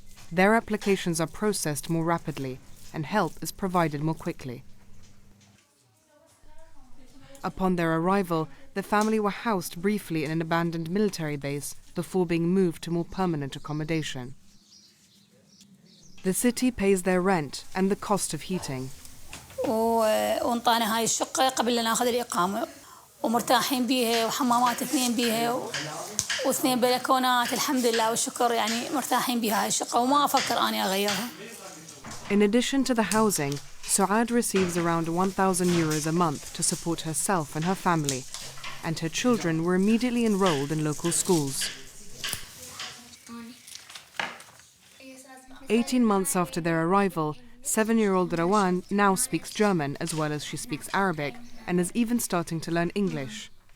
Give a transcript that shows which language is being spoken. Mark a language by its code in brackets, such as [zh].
[en] Their applications are processed more rapidly and help is provided more quickly. Upon their arrival, the family were housed briefly in an abandoned military base before being moved to more permanent accommodation. The city pays their rent and the cost of heating. [ar] وانطانا هاي الشقة قبل لا ناخذ الإقامة ومرتاحين بيها وحمامات 2 بيها و2 بلكونات الحمد لله والشكر يعني مرتاحين بها هاي الشقة وما أفكر أني أغيرها. [en] In addition to the housing, Suad receives around 1,000 euros a month to support herself and her family, and her children were immediately enrolled in local schools. 18 months after their arrival, 7-year-old Rawan now speaks German as well as she speaks Arabic and is even starting to learn English.